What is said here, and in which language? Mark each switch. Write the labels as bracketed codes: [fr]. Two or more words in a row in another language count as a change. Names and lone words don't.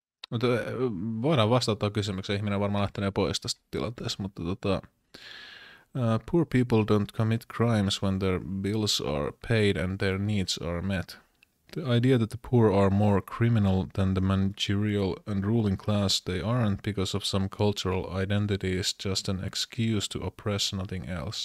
[fi] Mutta voidaan vastata tuon kysymykseen. Ihminen varmaan lähtenee pois tästä tilanteesta, mutta [en] poor people don't commit crimes when their bills are paid and their needs are met. The idea that the poor are more criminal than the managerial and ruling class they aren't because of some cultural identity is just an excuse to oppress, nothing else.